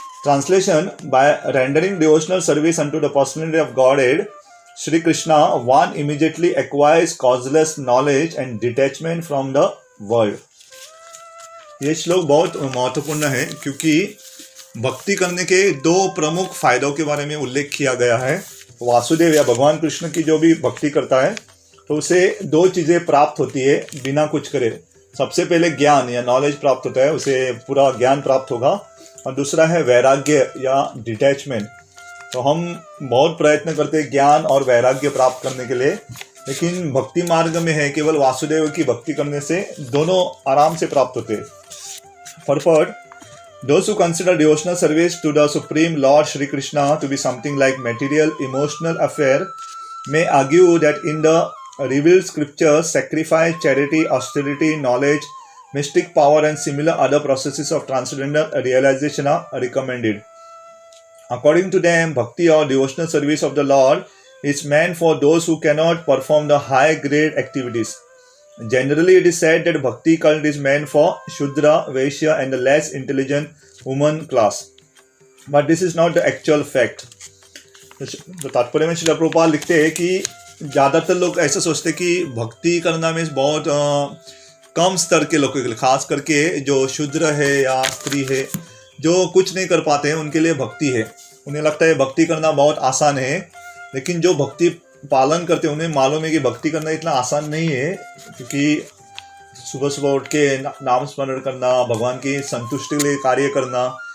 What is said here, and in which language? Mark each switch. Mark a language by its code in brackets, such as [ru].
[en] Translation: by rendering devotional service unto the personality of Godhead, Shri Krishna, one immediately acquires causeless knowledge and detachment from the world. [hi] ये श्लोक बहुत महत्वपूर्ण है क्योंकि भक्ति करने के दो प्रमुख फायदों के बारे में उल्लेख किया गया है। वासुदेव या भगवान कृष्ण की जो भी भक्ति करता है तो उसे दो चीज़ें प्राप्त होती है बिना कुछ करे। सबसे पहले ज्ञान या नॉलेज प्राप्त होता है, उसे पूरा ज्ञान प्राप्त होगा, और दूसरा है वैराग्य या डिटैचमेंट। तो हम बहुत प्रयत्न करते हैं ज्ञान और वैराग्य प्राप्त करने के लिए, लेकिन भक्ति मार्ग में है केवल वासुदेव की भक्ति करने से दोनों आराम से प्राप्त होते हैं। [en] Purport: those who consider devotional service to the Supreme Lord Shri Krishna to be something like material emotional affair may argue that in the revealed scriptures, sacrifice, charity, austerity, knowledge, mystic power, and similar other processes of transcendental realization are recommended. According to them, bhakti or devotional service of the Lord is meant for those who cannot perform the high grade activities. Generally, it is said that bhakti cult is meant for Shudra, Vaishya, and the less intelligent woman class. But this is not the actual fact. [hi] तो तात्पर्य में श्रील प्रभुपाद लिखते हैं कि ज़्यादातर लोग ऐसा सोचते कि भक्ति करना में बहुत कम स्तर के लोगों के लिए, खास करके जो शूद्र है या स्त्री है जो कुछ नहीं कर पाते हैं उनके लिए भक्ति है। उन्हें लगता है भक्ति करना बहुत आसान है, लेकिन जो भक्ति पालन करते हैं उन्हें मालूम है कि भक्ति करना इतना आसान नहीं है, क्योंकि सुबह सुबह उठ के नाम स्मरण करना, भगवान की संतुष्टि के लिए कार्य करना।